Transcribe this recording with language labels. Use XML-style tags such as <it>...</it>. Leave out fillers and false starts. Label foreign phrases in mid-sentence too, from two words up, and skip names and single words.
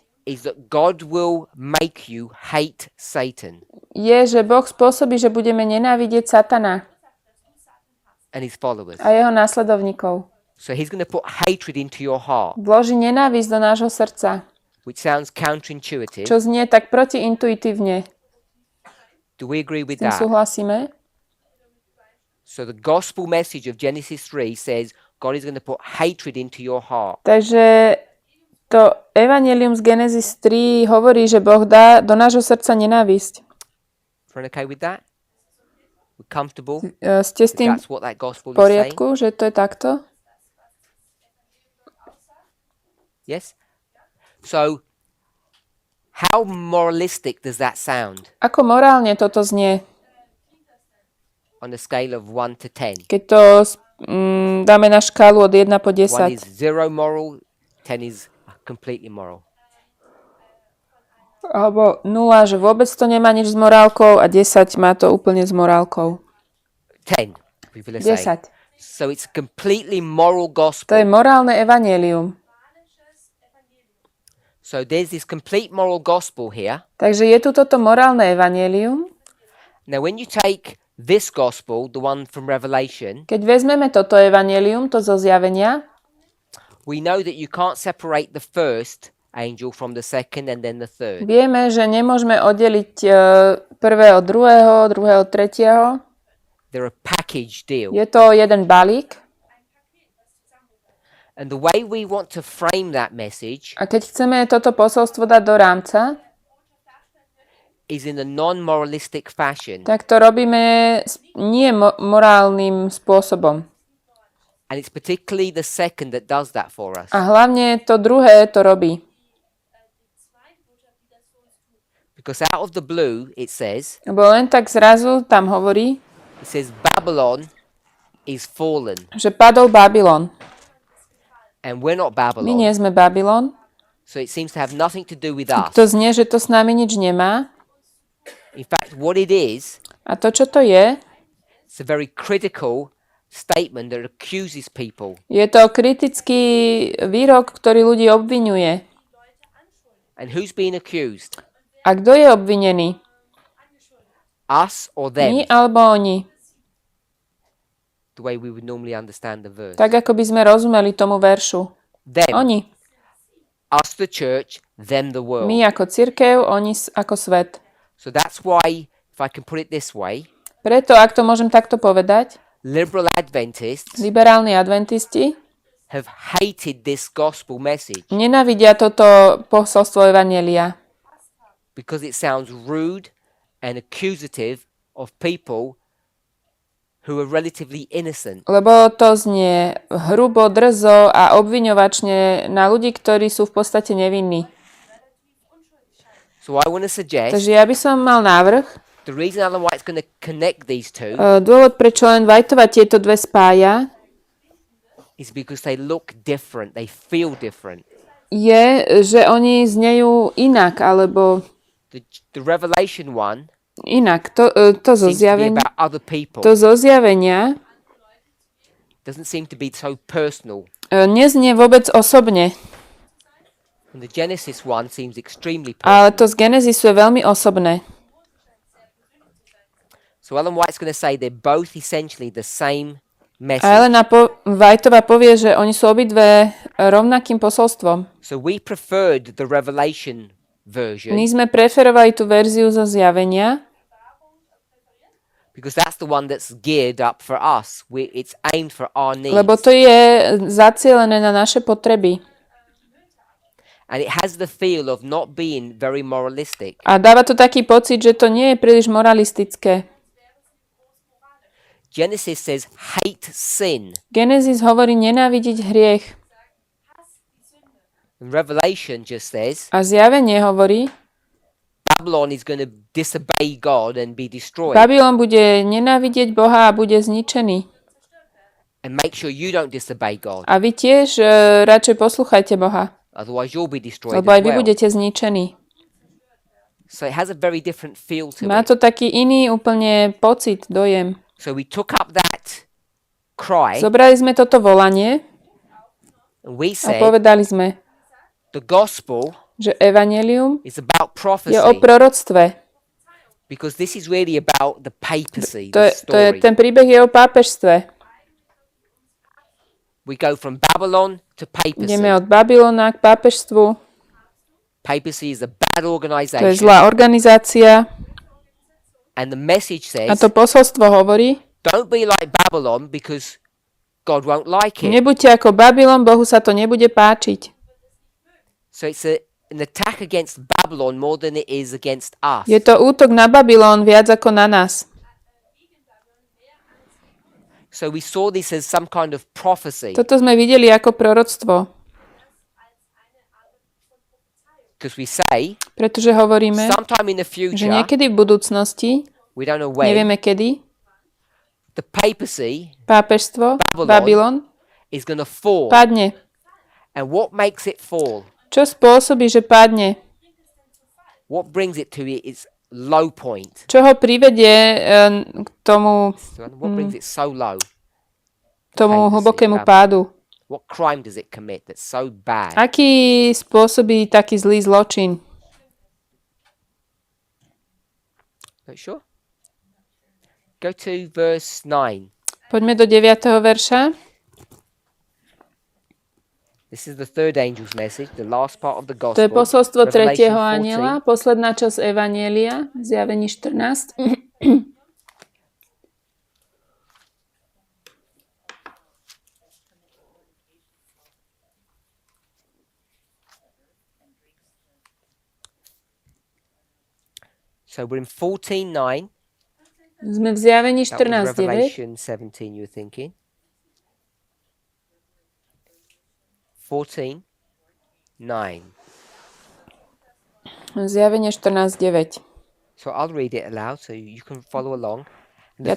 <en>is that God will make you hate Satan</en> <sk>je, že Boh spôsobí, že budeme nenávidieť Satana</sk> <en>and his followers.</en> <sk>a jeho následovníkov.</sk> <en>So he's going to put hatred into your heart,</en> <sk>Vloží nenávisť do nášho srdca,</sk> <en>which sounds counterintuitive.</en> <sk>čo znie tak protiintuitívne.</sk> <en>Do we agree with</en> <sk>S tým</sk> <en>that?</en> <sk>súhlasíme?</sk> <en>So the gospel message of Genesis 3 says God is going to put hatred into your heart.</en> <sk>Takže to Evangelium z Genesis 3 hovorí, že Boh dá do nášho srdca nenávisť.</sk> <en>Everyone okay with that? We're comfortable?</en> <sk>Ste s tým</sk> <en>That's what that gospel</en> <sk>v</sk> <en>is saying?</en> <sk>poriadku, že to je takto?</sk> <en>Yes? So, how moralistic does that sound</en> <sk>Ako morálne toto znie,</sk> <en>on a scale of 1 to 10?</en> <sk>keď to dáme na škálu od 1 po 1 10?</sk> <en>is zero moral, 10 is completely moral.</en> <sk>Alebo 0, že vôbec to nemá nič s morálkou a 10 má to úplne s morálkou.</sk> <en>10, people are saying. 10. So it's a completely moral</en> <sk>To je</sk> <en>gospel.</en> <sk>morálne evanjelium.</sk> <en>So there's this complete moral gospel here.</en> <sk>Takže je tu toto morálne evanjelium.</sk> <en>Now when you take this gospel, the one from Revelation,</en> <sk>Keď vezmeme toto evanjelium, to zo zjavenia,</sk> <en>we know that you can't separate the first angel from the second and then the third.</en> <sk>vieme, že nemôžeme oddeliť prvé od druhého, druhého od tretieho.</sk> <en>They're a package deal.</en> <sk>Je to jeden balík.</sk> <en>And the way we want to frame that message</en> <sk>A keď chceme toto posolstvo dať do rámca,</sk> <en>is in a non-moralistic fashion.</en> <sk>tak to robíme nie morálnym spôsobom.</sk> <en>And it's particularly the second that does that for us.</en> <sk>A hlavne to druhé to robí.</sk> <en>Because out of the blue, it says</en> <sk>Lebo len tak zrazu tam hovorí,</sk> <en>Babylon is fallen.</en> <sk>že padol Babylon.</sk> <en>And we're not</en> <sk>My</sk> <en>Babylon.</en> <sk>nie sme Babylon.</sk> <en>So it seems to have nothing to do with us.</en> <sk>To znie, že to s nami nič nemá.</sk> <en>In fact, what it is,</en> <sk>A to, čo to je,</sk> <en>it's a very critical statement that accuses people.</en> <sk>je to kritický výrok, ktorý ľudí obviňuje.</sk> <en>And who's being accused?</en> <sk>A kto je obvinený?</sk> <en>Us or</en> <sk>My</sk> <en>them?</en> <sk>alebo oni?</sk> <en>The way we would normally understand the verse.</en> <sk>Tak, ako by sme rozumeli tomu veršu.</sk> <en>Them.</en> <sk>Oni.</sk> <en>Us the church, them the world.</en> <sk>My ako cirkev, oni ako svet.</sk> <en>So that's why, if I can put it this way,</en> <sk>Preto, ak to môžem takto povedať,</sk> <en>liberal Adventists</en> <sk>liberálni adventisti</sk> <en>have hated this gospel message</en> <sk>nenávidia toto posolstvo evanjelia,</sk> <en>because it sounds rude and accusative of people who are relatively innocent.</en> <sk>lebo to znie hrubo, drzo a obviňovačne na ľudí, ktorí sú v podstate nevinní.</sk> <en>So I want to suggest</en> <sk>Takže ja by som mal návrh.</sk> <en>the reason Ellen White's going to connect these two</en> <sk>Dôvod, prečo len Whiteova tieto dve spája,</sk> <en>is because they look different, they feel different.</en> <sk>je, že oni znejú inak, alebo</sk> <en>The Revelation one</en> <sk>inak. To zo</sk> <en>seems to be</en> <sk>zjavenia,</sk> <en>about other people.</en> <sk>to zo zjavenia</sk> <en>Doesn't seem to be so personal.</en> <sk>neznie vôbec osobne,</sk> <en>And the Genesis one seems extremely</en> <sk>ale</sk> <en>personal.</en> <sk>to z Genezisu je veľmi osobné.</sk> <en>So Ellen White's going to say they're both essentially the same message.</en> <sk>A Elena Whiteová povie, že oni sú obidve rovnakým posolstvom.</sk> <en>So we preferred the Revelation version</en> <sk>My sme preferovali tú verziu zo zjavenia,</sk> <en>because that's the one that's geared up for us. It's aimed for our needs.</en> <sk>lebo to je zacielené na naše potreby.</sk> <en>And it has the feel of not being very moralistic.</en> <sk>A dáva to taký pocit, že to nie je príliš moralistické.</sk> <en>Genesis says hate sin.</en> <sk>Genesis hovorí nenávidieť hriech.</sk> <en>And Revelation just says</en> <sk>A zjavenie hovorí,</sk> <en>Babylon is going to disobey God and be destroyed.</en> <sk>Babylon bude nenávidieť Boha a bude zničený.</sk> <en>And make sure you don't disobey God.</en> <sk>A vy tiež radšej poslúchajte Boha,</sk> <en>Otherwise you'll be destroyed</en> <sk>lebo aj</sk> <en>as</en> <sk>vy</sk> <en>well.</en> <sk>budete zničení.</sk> <en>So it has a very different feel to</en> <sk>Má</sk> <en>it.</en> <sk>to taký iný úplne pocit, dojem.</sk> <en>So we took up that cry</en> <sk>Zobrali sme toto volanie</sk> <en>and we</en> <sk>a</sk> <en>said</en> <sk>povedali sme,</sk> <en>the gospel</en> <sk>že evanjelium</sk> <en>is about prophecy.</en> <sk>je o proroctve.</sk> <en>Because this is really about the papacy,</en> <sk>To</sk> <en>the</en> <sk>je,</sk> <en>story.</en> <sk>ten príbeh je o pápežstve.</sk> <en>We go from Babylon to papacy.</en> <sk>Ideme od Babylona k pápežstvu.</sk> <en>Papacy is a bad</en> <sk>To je</sk> <en>organization.</en> <sk>zlá organizácia.</sk> <en>And the message</en> <sk>A</sk> <en>says,</en> <sk>to posolstvo hovorí,</sk> <en>don't be like Babylon because God won't like it.</en> <sk>nebuďte ako Babylon, Bohu sa to nebude páčiť.</sk> <en>So it's an attack against Babylon more than it is against us.</en> <sk>Je to útok na Babylon viac ako na nás.</sk> <en>So we saw this as some kind of prophecy.</en> <sk>Toto sme videli ako proroctvo,</sk> <en>Because we say,</en> <sk>pretože hovoríme,</sk> <en>sometime in the</en> <sk>že</sk> <en>future,</en> <sk>niekedy v budúcnosti,</sk> <en>we don't know when,</en> <sk>nevieme kedy,</sk> <en>the papacy</en> <sk>pápežstvo, Babylon,</sk> <en>is going to fall.</en> <sk>padne.</sk> <en>And what makes it fall?</en> <sk>Čo spôsobí, že padne?</sk> <en>What brings it to its low point?</en> <sk>Čo ho privedie k tomu</sk> <en>What brings it so low?</en> <sk>tomu</sk> <en>Papacy,</en> <sk>hlbokému</sk> <en>Babylon.</en> <sk>pádu?</sk> <en>What crime does it commit that's so bad?</en> <sk>Aký spôsobí taký zlý zločin?</sk> <en>Not sure? Go to verse 9.</en> <sk>Poďme do 9. verša.</sk> <en>This is the third angel's message, the last part of the</en> <sk>To je</sk> <en>gospel.</en> <sk>posolstvo</sk> <en>Revelation</en> <sk>tretieho</sk> <en>14.</en> <sk>anjela, posledná časť Evanjelia, Zjavení 14.</sk> <en>So we're in 14:9.</en> <sk>Sme v Zjavení</sk> <en>That was</en> <sk>14.9.</sk> <en>Revelation 17, you were thinking. 14:9.</en> <sk>Zjavenie 14.9.</sk> <en>So I'll read it aloud so you can follow along. And</en> <sk>Ja</sk>